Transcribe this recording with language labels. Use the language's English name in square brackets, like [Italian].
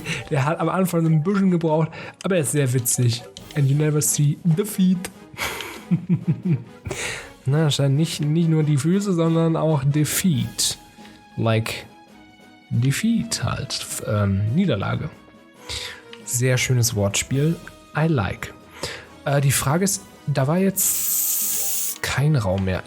[German] Der hat am Anfang ein bisschen gebraucht, aber er ist sehr witzig. [English] And you never see defeat. [German] Na, anscheinend nicht nur die Füße, sondern auch defeat. [English] Like defeat [German] halt. Niederlage. Sehr schönes Wortspiel. [English] I like. [German] Die Frage ist, da war jetzt kein Raum mehr.